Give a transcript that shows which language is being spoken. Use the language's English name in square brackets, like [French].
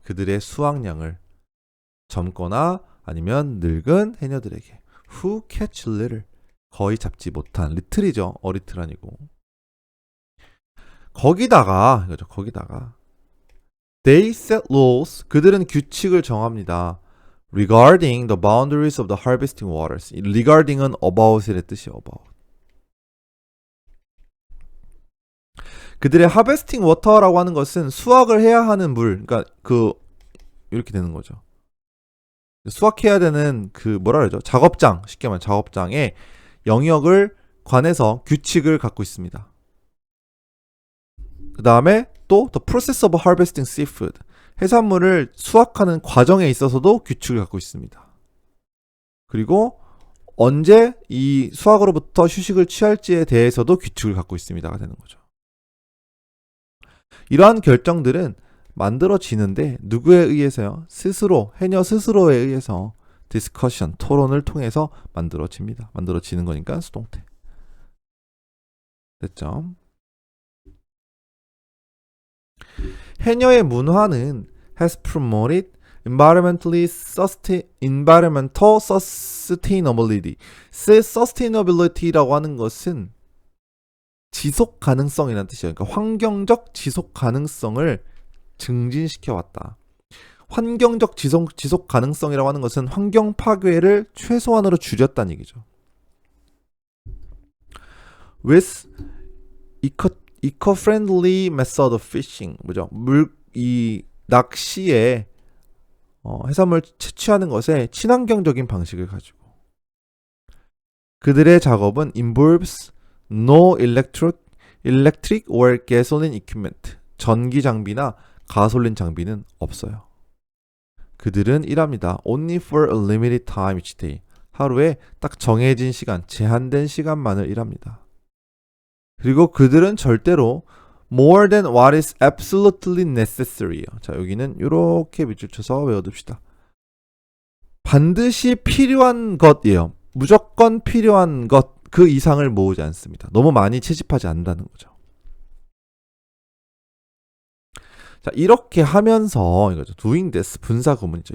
[Korean] 그들의 수확량을 젊거나 아니면 늙은 해녀들에게. [English] who catch little, [Korean] 거의 잡지 못한, little이죠. 어리틀 아니고. 거기다가 이거죠. 거기다가 [English] they set rules, [Korean] 그들은 규칙을 정합니다. [English] regarding the boundaries of the harvesting waters. [Korean] regarding은 about의 뜻이에요. [English] about. [Korean] 그들의 harvesting water라고 하는 것은 수확을 해야 하는 물, 그러니까 이렇게 되는 거죠. 수확해야 되는 뭐라 그러죠? 작업장, 쉽게 말하면 작업장의 영역을 관해서 규칙을 갖고 있습니다. 그 다음에 [English] 또 the process of harvesting seafood. [Korean] 해산물을 수확하는 과정에 있어서도 규칙을 갖고 있습니다. 그리고 언제 이 수확으로부터 휴식을 취할지에 대해서도 규칙을 갖고 있습니다가 되는 거죠. 이러한 결정들은 만들어지는데 누구에 의해서요? 스스로, 해녀 스스로에 의해서 디스커션, 토론을 통해서 만들어집니다. 만들어지는 거니까 수동태. 됐죠? 해녀의 문화는 [English] has promoted environmental sustainability. [Korean] sustainability라고 하는 것은 지속 가능성이라는 뜻이에요. 그러니까 환경적 지속 가능성을 증진시켜 왔다. 환경적 지속 가능성이라고 하는 것은 환경 파괴를 최소한으로 줄였다는 얘기죠. [English] with eco-friendly method of fishing. [Korean] 뭐죠? 이 낚시에 해산물 채취하는 것에 친환경적인 방식을 가지고 그들의 작업은 [English] involves no electric or gasoline equipment. [Korean] 전기 장비나 가솔린 장비는 없어요. 그들은 일합니다. [English] only for a limited time each day. [Korean] 하루에 딱 정해진 시간, 제한된 시간만을 일합니다. 그리고 그들은 절대로 [English] more than what is absolutely necessary요. [Korean] 자, 여기는 이렇게 밑줄 쳐서 외워둡시다. 반드시 필요한 것이에요. 무조건 필요한 것, 그 이상을 모으지 않습니다. 너무 많이 채집하지 않는다는 거죠. 자, 이렇게 하면서 이거죠. [English] doing this [Korean] 분사 구문이죠.